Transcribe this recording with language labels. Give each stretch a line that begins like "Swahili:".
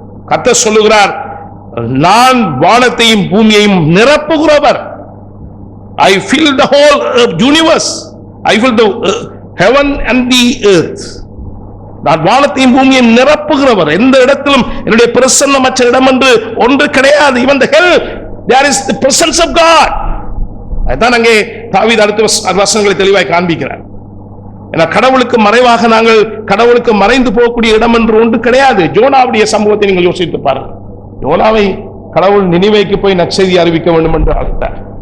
Tamil: கர்த்தர் சொல்லுகிறார், நான் வானத்தையும் பூமியையும் நிரப்புகிறவர்.
English: I fill the whole universe. I fill the heaven and the earth.
Tamil: நான் வானத்தையும் பூமியையும் நிரப்புகிறவர். எந்த இடத்திலும் என்னுடைய பிரசன்னமற்ற இடம் என்று ஒன்று கிடையாது.
English: Even the hell, there is the presence of God.
Tamil: அதான் அங்கே தாவீது அடுத்த வசனங்களை தெளிவாய் காண்பிக்கிறார். ஏன்னா கடவுளுக்கு மறைவாக நாங்கள் கடவுளுக்கு மறைந்து போகக்கூடிய இடம் என்று ஒன்று கிடையாது. ஜோனாவுடைய சம்பவத்தை நீங்கள் யோசித்து பாருங்கள். யோனாவை கடவுள் நினிவேக்கு போய் நற்செய்தி அறிவிக்க வேண்டும் என்று அழைத்தார்.